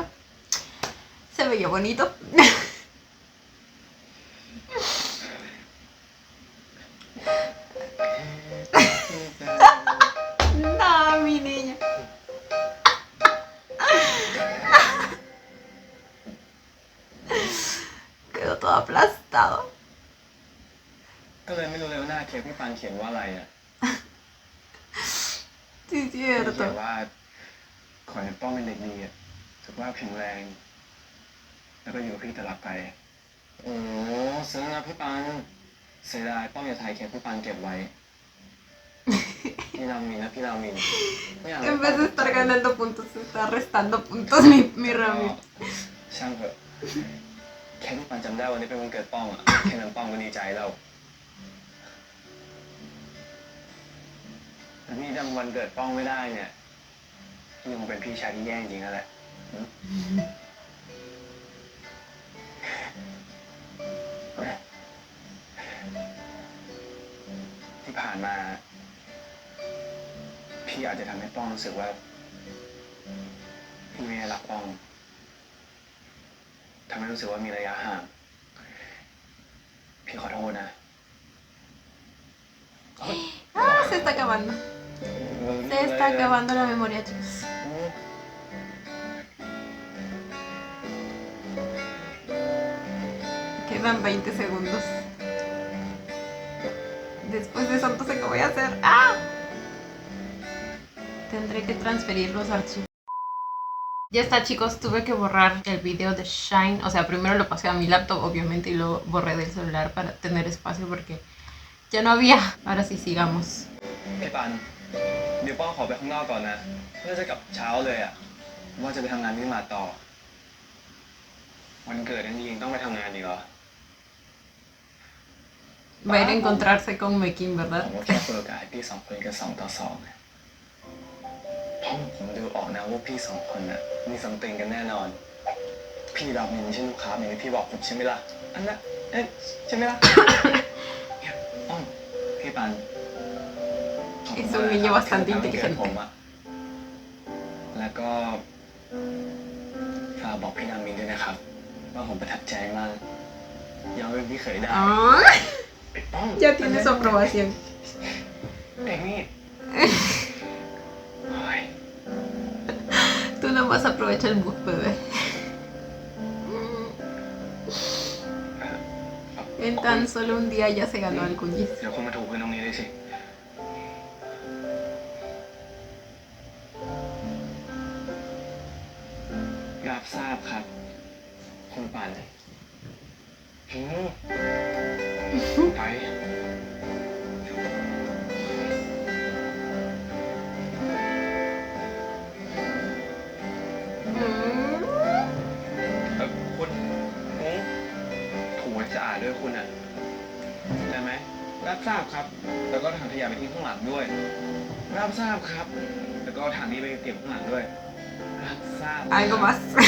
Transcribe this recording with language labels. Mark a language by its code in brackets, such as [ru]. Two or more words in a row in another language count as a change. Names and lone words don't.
[es] Se veía bonito. No, mi niña. Quedó todo aplastado. [th] ก็เลยไม่รู้เลยว่าหน้าเค้กพี่ปังเขียนว่าอะไรอ่ะ [es] Sí, [th] เขียน [es] cierto. [th] ว่าขอให้ป้องเป็นเด็กดีอะสุขภาพแข็งแรง แล้วก็อยู่กับพี่ตลอดไป โอ้ซึ้งนะพี่ปังเสียดายป้องอย่าถ่ายเค้กพี่ปังเก็บไว้ พี่รามินนะพี่รามินไม่อยากให้ [es] En [th] ป้อง [es] vez de estar ganando puntos, se está restando puntos mi Rami. [th] ช่างเถอะแค่พี่ปังจำได้วันนี้เป็นวันเกิดป้องอ่ะแค่นั้นป้องก็ดีใจแล้ว แต่พี่จำวันเกิดป้องไม่ได้เนี่ยพี่คงเป็นพี่ชายที่แย่จริงๆนั่นแหละ ที่ผ่านมา พี่อาจจะทำให้ป้องรู้สึกว่า พี่ไม่ได้รักป้องทำให้รู้สึกว่ามีระยะห่าง พี่ขอโทษนะ [es] Ah, se está acabando. Se está acabando la memoria, chicos. Quedan 20 segundos. Después de eso, entonces, ¿qué voy a hacer? ¡Ah! Tendré que transferir los archivos. Ya está, chicos, tuve que borrar el video de Shine. O sea, primero lo pasé a mi laptop, obviamente, y lo borré del celular para tener espacio porque ya no había. Ahora sí, sigamos. [th] พี่ปัน เดี๋ยวป้องขอไปข้างนอกก่อนนะน่าจะกลับเช้าเลยอ่ะ ว่าจะไปทำงานที่มาต่อ วันเกิดนั่นเองต้องไปทำงานอีกเหรอ [es] Va a ir a encontrarse con Mekin, [th] ผ [es] ¿verdad? [th] มก็แค่เปิดโอกาสให้พี่สองคนกัน2-2นะผมดูออกนะว่าพี่สองคนน่ะมีซัมติงกันแน่นอน พี่รามินใช่ลูกค้าอย่างที่พี่บอกผมใช่ไหมล่ะ อันนั้นเอ๊ะใช่ไหมล่ะ เนี่ยอ้อมพี่ปันขอบคุณ [es] Es [th] มาก [es] un [th] นะ [es] niño [th] ครับ [es] bastante [th] ที่ทำให้เกิด [es] inteligente. [th] ผมอะแล้วก็ฝากบอกพี่รามินด้วยนะครับ ว่าผมประทับใจมากยอมเป็นพี่เขยได้ [es] Ah, [th] ไอ้ป้อง [es] ya tiene su aprobación. [th] ไอ้นี่โอ้ย [es] Tú nomás aprovecha el mood, bebé. En tan solo un día ya se ganó el Gullis. [th] เดี๋ยวคุณมาถูกกันตรงนี้เลยสิ รับทราบครับ คุณปัน ไป คุณถูให้สะอาดด้วยคุณอ่ะได้ไหมรับทราบครับ แล้วก็ถังขยะไปทิ้งข้างหลังด้วย รับทราบครับ แล้วก็ถังนี้ไปเก็บข้างหลังด้วย รับทราบ [es] Algo más.